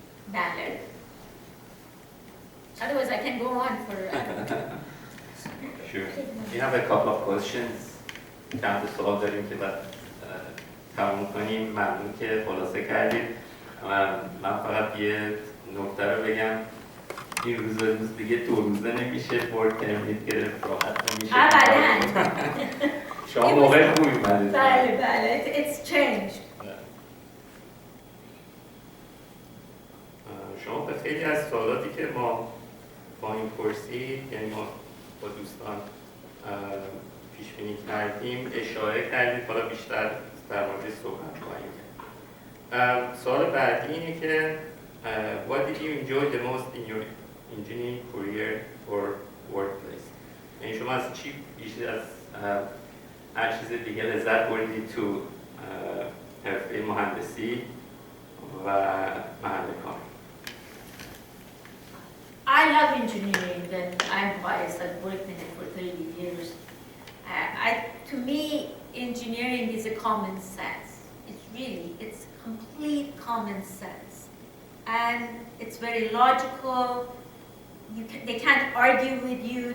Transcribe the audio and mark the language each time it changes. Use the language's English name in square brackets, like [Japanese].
[English] Valid. Otherwise, I can go on for. Sure. We have a couple of questions. [Persian] چند تا سوال داریم که بعد تموم کنیم. ممنون که خلاصه کردید. من فقط یه نکته رو بگم. این روز دیگه 2 روزه نمیشه ورک پرمیت گرفت، راحت نمیشه. شما موقع خوبی اومدید. بله، [English] it's changed. [Persian] شما به خیلی از سوالاتی که ما با این پرسید، یعنی ما با دوستان پیش بینی کردیم اشاره کردید، حالا بیشتر در مورد صحبت خواهیم کرد. سوال بعدی اینه که [English] what did you enjoy the most in your engineering career or workplace؟ [Persian] یعنی شما از چی بیشتر از هر چیز دیگه لذت بردید تو حرفه مهندسی و محل کار؟ [English] I love engineering, and I'm biased. I've worked in it for 30 years. To me, engineering is a common sense. It's complete common sense. And it's very logical. They can't argue with you.